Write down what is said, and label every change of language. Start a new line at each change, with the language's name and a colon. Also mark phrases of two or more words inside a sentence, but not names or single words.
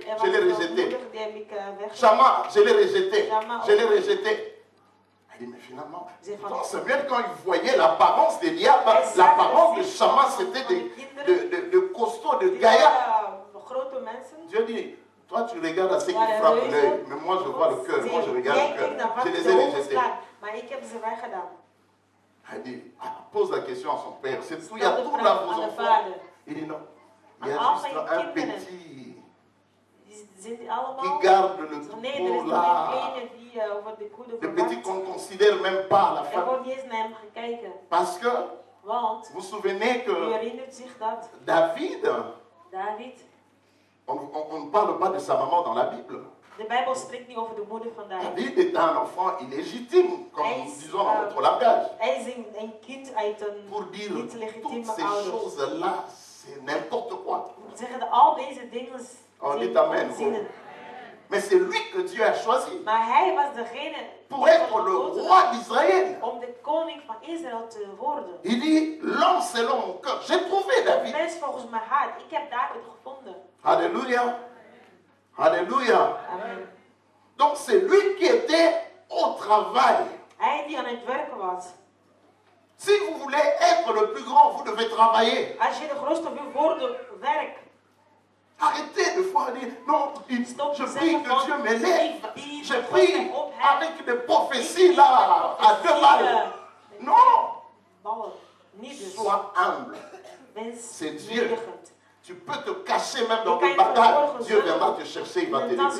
Dutch: Hij
French: Je l'ai
Dutch: was
French: rejeté.
Dutch: moedig, die heb ik weggezet.
French: Shammah, je l'ai rejeté. Shammah, Je l'ai rejeté. Il dit, mais finalement, J'ai pourtant, fait- Samuel, quand il voyait l'apparence d'Eliab, l'apparence de Shammah, c'était de costauds, de gaillards.
Dutch: Grote mensen.
French: Dieu dit, toi tu regardes à ce qui
Dutch: waren
French: frappe
Dutch: reuzen.
French: l'œil, mais moi je vois le cœur, moi je regarde
Dutch: Jij
French: le
Dutch: kijkt naar
French: cœur.
Dutch: wat
French: Je les
Dutch: de
French: ai
Dutch: ogen
French: rejetés.
Dutch: slaan, maar ik heb ze weggedaan.
French: Il dit, pose la question à son père, c'est tout, il y a
Dutch: Stel de
French: tout là
Dutch: vraag
French: vos
Dutch: aan de
French: enfants.
Dutch: vader.
French: Il dit non, il y a
Dutch: Aan al
French: juste
Dutch: mijn
French: un
Dutch: kinderen.
French: petit
Dutch: Die zitten allemaal.
French: qui garde le
Dutch: Nee, er is
French: troupeau
Dutch: nog
French: là.
Dutch: een kleine die over de koede
French: Le petit
Dutch: verwacht.
French: qu'on ne considère même pas à la
Dutch: Er
French: fin.
Dutch: wordt niet eens naar hem gekeken.
French: Parce que,
Dutch: Want,
French: vous vous souvenez
Dutch: u
French: que
Dutch: herinnert zich dat
French: David,
Dutch: David,
French: on ne parle pas de sa maman dans la Bible.
Dutch: de Bijbel spreekt niet over de moeder van David.
French: David est un enfant illégitime, comme
Dutch: Hij
French: nous
Dutch: is,
French: disons dans notre langage.
Dutch: Hij is een kind uit
French: Pour
Dutch: een
French: dire
Dutch: niet
French: toutes
Dutch: legitieme
French: ces
Dutch: ouders.
French: choses-là, c'est n'importe quoi.
Dutch: We zeggen dat al deze dingen
French: Oh,
Dutch: zijn
French: dit amen.
Dutch: onzinnen.
French: Mais c'est lui que Dieu a choisi
Dutch: Maar hij was degene
French: pour
Dutch: die
French: être
Dutch: God
French: le
Dutch: gekozen
French: roi
Dutch: had
French: d'Israël.
Dutch: om de koning van Israël te worden.
French: Il dit, l'homme selon mon cœur. J'ai trouvé David.
Dutch: Mens volgens mijn hart. Ik heb David gevonden.
French: Alléluia. Alléluia. Amen. Donc c'est lui qui était au travail.
Dutch: Hij die aan het werken was.
French: Si vous voulez être le plus grand, vous devez travailler.
Dutch: Als je de grootste wil worden, werk.
French: Arrêtez de fois dire, non, je prie que Dieu m'élève. Je prie avec des prophéties là, à 2 balles. Non. Sois humble. C'est Dieu. Tu peux te cacher même dans tes batailles. Dieu viendra te chercher, il va t'élever.